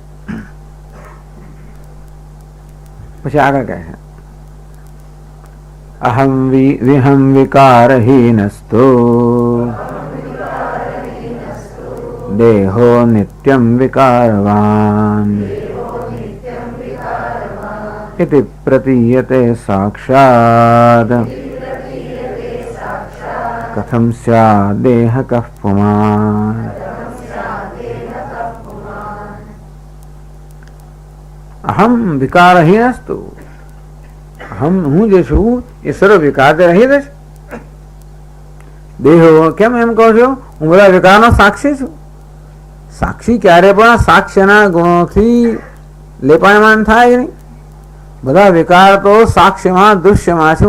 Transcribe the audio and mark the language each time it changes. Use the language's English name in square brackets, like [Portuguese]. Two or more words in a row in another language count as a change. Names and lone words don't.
[Gujarati] પછી આગળ કહે છે [Sanskrit] અહમ વિહમ વિકારહીનસ્તો દેહો નિત્યમ વિકારવાન इति प्रतीयते साक्षात् कथं स्यात् देह कः पुमान्। अहम विकारहीनस्तु, [Gujarati] હું જે છું એ સર્વ વિકાર રહિત છે. દેહો કેમ એમ કહો છો? હું બધા વિકારનો સાક્ષી છું. સાક્ષી ક્યારે પણ સાક્ષ્યના ગુણોથી લેપાયમાન થાય નહીં. બધા વિકાર તો સાક્ષ્યમાં દૃશ્યમાં છે.